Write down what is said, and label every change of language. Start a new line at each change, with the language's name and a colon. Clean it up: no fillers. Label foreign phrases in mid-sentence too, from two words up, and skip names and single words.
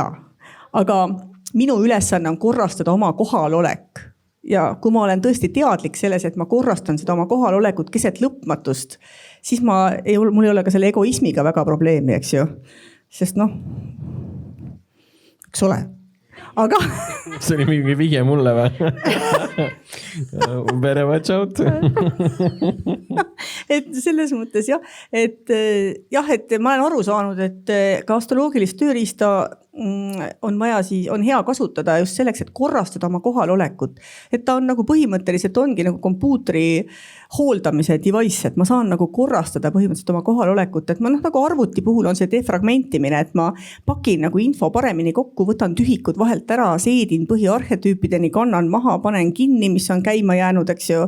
Estonian: Aga minu ülesanne on korrastada oma kohalolek. Ja kui ma olen tõesti teadlik selles, et ma korrastan seda oma kohalolekut keset lõpmatust, siis mul ei ole ka selle egoismiga väga probleemi, eks ju. Sest eks ole. Aga see oli mingi vihje mulle või?
English: Better watch out.
Estonian: Et selles mõttes jah, et ma olen aru saanud, et ka astroloogilist tööriista on vaja on hea kasutada just selleks, et korrastada oma kohalolekut. Et ta on nagu põhimõtteliselt ongi nagu kompuutri hooldamise device, et ma saan nagu korrastada põhimõtteliselt oma kohalolekut, et ma nagu arvuti puhul on see defragmentimine, et ma pakin nagu info paremini kokku, võtan tühikud vahelt ära, seedin põhiarhetüüpideni, kannan maha, panen kinni, mis on käima jäänud, eks ju.